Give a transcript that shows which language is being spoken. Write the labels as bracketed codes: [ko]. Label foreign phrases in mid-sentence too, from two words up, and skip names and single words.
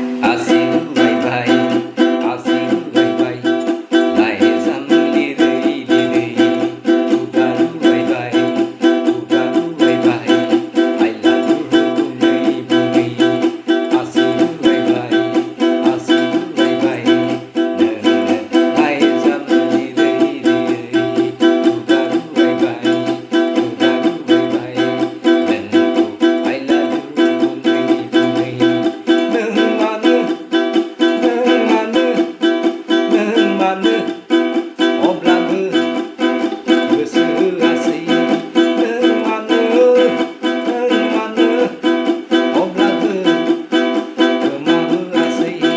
[brx] आसि उरायबाय, आसि उरायबाय, लाइजाम लिरै लिरै। खुगा उरायबाय, खुगा उरायबाय, [en] I love you [brx] बुङै बुङै। आसि उरायबाय, आसि उरायबाय, नोंनो लाइजाम लिरै लिरै। खुगा उरायबाय, खुगा उरायबाय। नोंखौ [en] I love you [brx] बुङै बुङै। नों मानो, नों मानो, नों मानो अब्लाबो गोसो होआसै? नों मानो, नों मानो अब्लाबो खोमा होआसै?